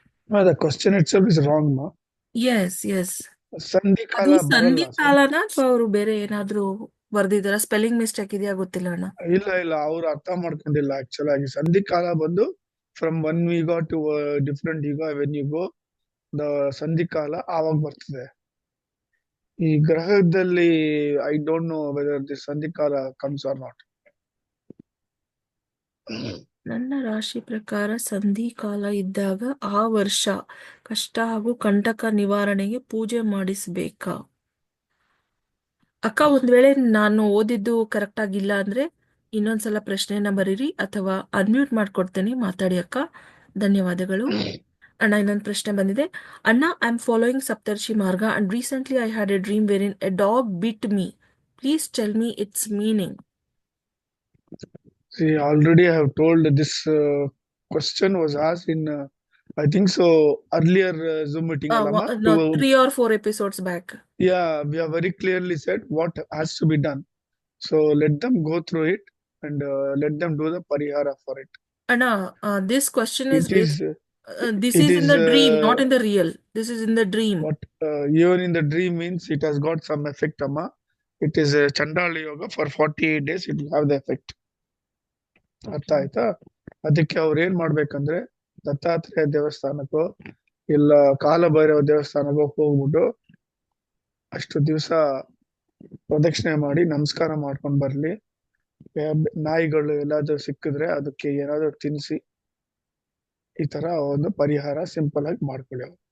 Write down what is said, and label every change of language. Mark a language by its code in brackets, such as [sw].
[en] The question itself is wrong, ma. Yes. [kn] ಸಂಧಿ ಕಾಲ ಅದು ಬರಲ್ಲ ಸಂಧಿ [en] sir. [kn] ಕಾಲನ ಅಥವಾ ಅವರು ಬೇರೆ ಏನಾದ್ರೂ ಬರ್ದಿದಾರ? ಸ್ಪೆಲ್ಲಿಂಗ್ ಮಿಸ್ಟೇಕ್ ಇದೆಯಾ ಗೊತ್ತಿಲ್ಲ ಅಣ್ಣ. ಇಲ್ಲ ಅವ್ರು ಅರ್ಥ ಮಾಡ್ಕೊಂಡಿಲ್ಲ. [en] actual [kn] ಆಗಿ ಸಂಧಿ ಕಾಲ ಬಂದು [en] from one yuga to different yuga when you go the [kn] ಸಂಧಿಕಾಲ ಆವಾಗ ಬರ್ತದೆ. ಈ ಗ್ರಹದಲ್ಲಿ [en] I don't know whether the sandhikala comes or not. [kn] ನನ್ನ ರಾಶಿ ಪ್ರಕಾರ ಸಂಧಿ ಕಾಲ ಇದ್ದಾಗ ಆ ವರ್ಷ ಕಷ್ಟ ಹಾಗೂ ಕಂಟಕ ನಿವಾರಣೆಗೆ ಪೂಜೆ ಮಾಡಿಸ್ಬೇಕಾ? ಅಕ್ಕ, ಒಂದ್ ವೇಳೆ ನಾನು ಓದಿದ್ದು ಕರೆಕ್ಟ್ ಆಗಿಲ್ಲ ಅಂದ್ರೆ ಇನ್ನೊಂದ್ಸಲ ಪ್ರಶ್ನೆಯನ್ನ ಬರೀರಿ ಅಥವಾ ಅನ್ಮ್ಯೂಟ್ ಮಾಡ್ಕೊಡ್ತೇನೆ, ಮಾತಾಡಿ ಅಕ್ಕ. ಧನ್ಯವಾದಗಳು. ಅಣ್ಣ, ಇನ್ನೊಂದು ಪ್ರಶ್ನೆ ಬಂದಿದೆ. ಅಣ್ಣ, [en] I am following Saptarishi Marga and recently I had a dream where in a dog bit me. Please tell me its meaning. See, already I have told this question was asked in I think so earlier Zoom meeting alama. No, 3 or 4 episodes back. Yeah, we have very clearly said what has to be done. So let them go through it and let them do the parihara for it. Anna, this question is It is this it is in the dream, is not in the real. This is in the dream. what even in the dream means it has got some effect, amma. It is a Chandala yoga for 48 days. It will have the effect. [kn] ಅರ್ಥ ಆಯ್ತಾ? ಅದಕ್ಕೆ ಅವ್ರು ಏನ್ ಮಾಡ್ಬೇಕಂದ್ರೆ ದತ್ತಾತ್ರೇಯ ದೇವಸ್ಥಾನಕ್ಕೋ ಇಲ್ಲ ಕಾಲಭೈರವ ದೇವಸ್ಥಾನಕ್ಕೋ ಹೋಗ್ಬಿಟ್ಟು ಅಷ್ಟು ದಿವಸ ಪ್ರದಕ್ಷಿಣೆ ಮಾಡಿ ನಮಸ್ಕಾರ ಮಾಡ್ಕೊಂಡ್ ಬರ್ಲಿ. ನಾಯಿಗಳು ಎಲ್ಲಾದ್ರೂ ಸಿಕ್ಕಿದ್ರೆ ಅದಕ್ಕೆ ಏನಾದ್ರು ತಿನ್ಸಿ, ಈ ತರ ಒಂದು ಪರಿಹಾರ ಸಿಂಪಲ್ ಆಗಿ ಮಾಡ್ಕೊಳ್ಳಿ.